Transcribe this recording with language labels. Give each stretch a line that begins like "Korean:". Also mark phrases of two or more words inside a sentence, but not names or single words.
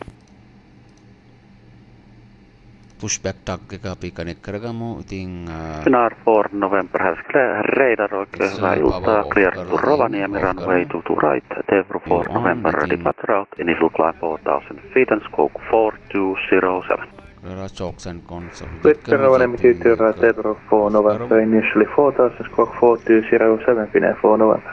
English: Pushback tag
Sinhala: එක අපි කනෙක්ට් කරගමු. ඉතින්
English: Finnair 4 November Helsinki radar,
Finnish: oikein hyvää iltaa,
English: clear to Rovaniemi, runway 22 right, Tevro 4 November, departure route, initial climb 4000 feet and scope 4207. Chokes and cons. With Rovaniemi to right, Tevro 4 November, initially 4000, squawk 4207, Finnair 4 November.